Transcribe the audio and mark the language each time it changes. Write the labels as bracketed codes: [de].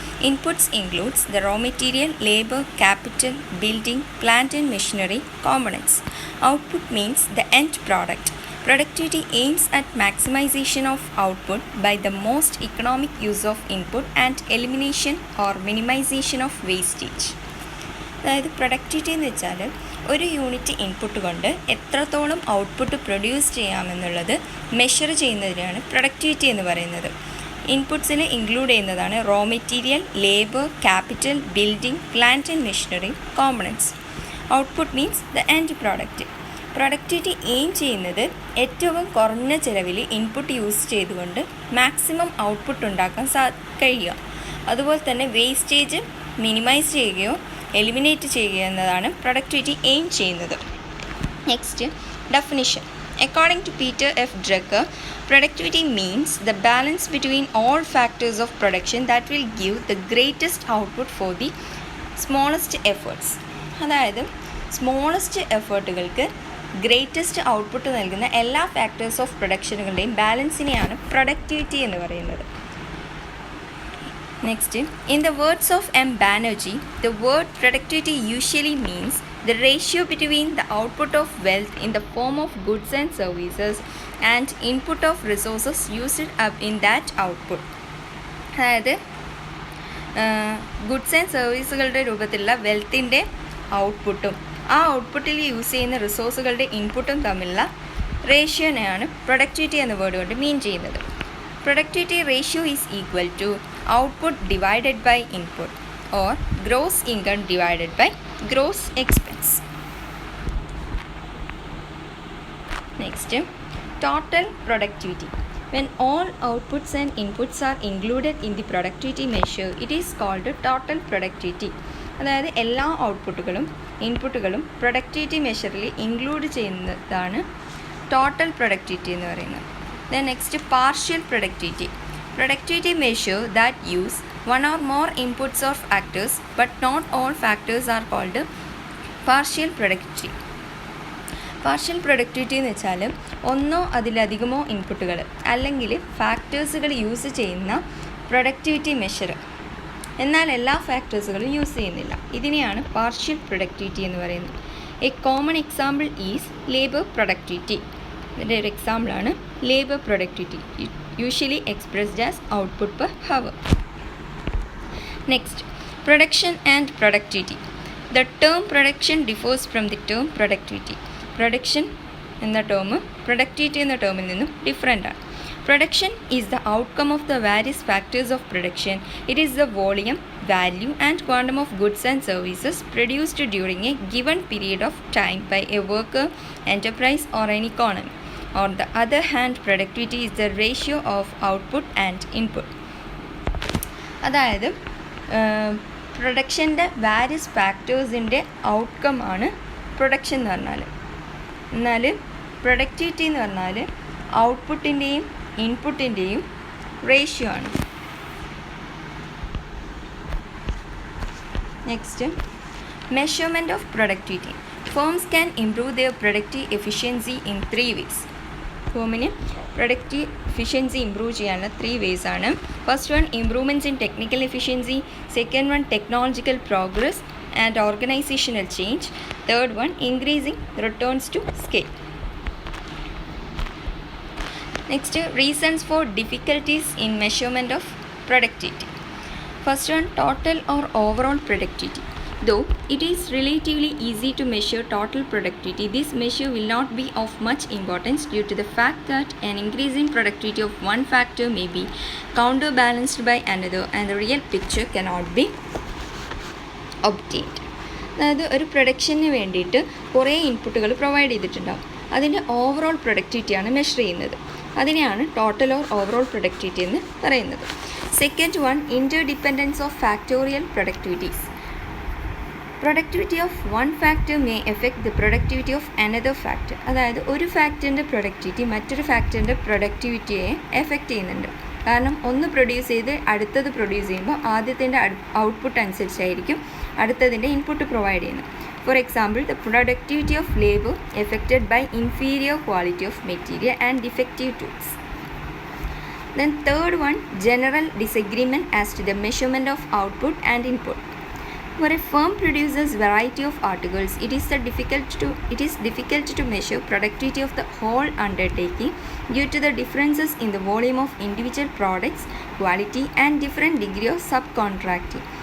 [en] Inputs includes the raw material, labor, capital, building, plant and machinery, components. Output means the end product. Productivity aims at maximization of output by the most economic use of input and elimination or minimization of wastage. [ml] അതായത് productivity എന്ന് വെച്ചാൽ ഒരു unit input കൊണ്ട് എത്രത്തോളം output produce ചെയ്യാമെന്നുള്ളത് measure ചെയ്യുന്നതിനാണ് productivity എന്ന് പറയുന്നത്. ഇൻപുട്ട്സിൽ include ചെയ്യുന്നതാണ് raw material, labour, capital, building, plant and machinery, components. [en] Output means the end product. [ml] Productivity aim ചെയ്യുന്നത് ഏറ്റവും കുറഞ്ഞ ചിലവിൽ ഇൻപുട്ട് യൂസ് ചെയ്തുകൊണ്ട് മാക്സിമം ഔട്ട്പുട്ട് ഉണ്ടാക്കാൻ കഴിയുക. അതുപോലെ തന്നെ വേസ്റ്റേജ് മിനിമൈസ് ചെയ്യുകയോ എലിമിനേറ്റ് ചെയ്യുക എന്നതാണ് പ്രൊഡക്ടിവിറ്റി എയിം ചെയ്യുന്നത്. [en] Next, definition. According to Peter F. Drucker, productivity means the balance between all factors of production that will give the greatest output for the smallest efforts. [ml] അതായത് smallest എഫേർട്ടുകൾക്ക് greatest output നൽകുന്ന എല്ലാ factors of പ്രൊഡക്ഷനുകളുടെയും ബാലൻസിനെയാണ് productivity എന്ന് പറയുന്നത്. [en] Next, in the words of M. Banerjee, the word productivity usually means the ratio between the output of wealth in the form of goods and services and input of resources used up in that output. [ml] അതായത് goods and സർവീസുകളുടെ രൂപത്തിലുള്ള വെൽത്തിൻ്റെ ഔട്ട്പുട്ടും ആ ഔട്ട്പുട്ടിൽ use ചെയ്യുന്ന റിസോഴ്സുകളുടെ ഇൻപുട്ടും തമ്മിലുള്ള റേഷ്യോനെയാണ് productivity എന്ന word കൊണ്ട് മീൻ ചെയ്യുന്നത്. [en] Productivity ratio is equal to output divided by input or gross income divided by gross expense. Next, total productivity. When all outputs and inputs are included in the productivity measure, it is called total productivity. [ml] അതായത് എല്ലാ ഔട്ട്പുട്ടുകളും ഇൻപുട്ടുകളും productivity മെഷറിൽ include ചെയ്യുന്നതാണ് total productivity എന്ന് പറയുന്നത്. [en] Then next, partial productivity. Productivity measure that use one or more inputs or factors but not all factors are called partial productivity. [ml] Partial productivity എന്ന് വെച്ചാൽ ഒന്നോ അതിലധികമോ ഇൻപുട്ടുകൾ അല്ലെങ്കിൽ ഫാക്ടേഴ്സുകൾ യൂസ് ചെയ്യുന്ന പ്രൊഡക്ടിവിറ്റി മെഷർ, എന്നാൽ എല്ലാ ഫാക്ടേഴ്സുകളും യൂസ് ചെയ്യുന്നില്ല. ഇതിനെയാണ് പാർഷ്യൽ പ്രൊഡക്ടിവിറ്റി എന്ന് പറയുന്നത്. [en] A common example is labour productivity. [ml] ഇതിൻ്റെ ഒരു എക്സാമ്പിളാണ് labour productivity, [en] Usually expressed as output per hour. Next, production and productivity. The term production differs from the term productivity. [ml] Production എന്ന ടേം പ്രൊഡക്ടിവിറ്റി എന്ന ടേമിൽ നിന്നും different ആണ്. [en] Production is the outcome of the various factors of production. It is the volume, value and quantum of goods and services produced during a given period of time by a worker, enterprise or an economy. On the other hand, productivity is the ratio of output and input. [ml] അതായത് പ്രൊഡക്ഷൻ്റെ various ഫാക്ടേഴ്സിൻ്റെ outcome ആണ് production എന്ന് പറഞ്ഞാൽ. എന്നാൽ productivity എന്ന് പറഞ്ഞാൽ ഔട്ട്പുട്ടിൻ്റെയും ഇൻപുട്ടിൻ്റെയും ratio ആണ്. [en] Next, measurement of productivity. Firms can improve their productive efficiency in 3 ways. [ml] ഫേമിന് productive efficiency improve ചെയ്യാനുള്ള 3 ways ആണ്. [en] First one, improvements in technical efficiency. Second one, technological progress and organisational change. Third one, increasing returns to scale. Next, reasons for difficulties in measurement of productivity. First one, total or overall productivity. Though it is relatively easy to measure total productivity, this measure will not be of much importance due to the fact that an increase in productivity of one factor may be counterbalanced by another and the real picture cannot be obtained. [ml] അതായത് ഒരു production വേണ്ടിയിട്ട് കുറേ ഇൻപുട്ടുകൾ provide ചെയ്തിട്ടുണ്ടാകും. അതിൻ്റെ overall പ്രൊഡക്ടിവിറ്റിയാണ് measure ചെയ്യുന്നത്. അതിനെയാണ് total or overall productivity എന്ന് പറയുന്നത്. [en] Second one, interdependence of factorial productivities. Productivity of one factor may affect the productivity of another factor. [ml] അതായത് ഒരു ഫാക്ടറിൻ്റെ പ്രൊഡക്ടിവിറ്റി മറ്റൊരു ഫാക്ടറിൻ്റെ പ്രൊഡക്ടിവിറ്റിയെ എഫക്റ്റ് ചെയ്യുന്നുണ്ട്. കാരണം ഒന്ന് പ്രൊഡ്യൂസ് ചെയ്ത് അടുത്തത് പ്രൊഡ്യൂസ് ചെയ്യുമ്പോൾ ആദ്യത്തിൻ്റെ ഔട്ട്പുട്ട് അനുസരിച്ചായിരിക്കും അടുത്തതിൻ്റെ ഇൻപുട്ട് പ്രൊവൈഡ് ചെയ്യുന്നത്. [en] For example, the productivity of labor affected by inferior quality of material and defective tools. Then third one, general disagreement as to the measurement of output and input. Where a firm produces variety of articles, it is difficult to measure productivity of the whole undertaking due to the differences in the volume of individual products, quality, and different degree of subcontracting.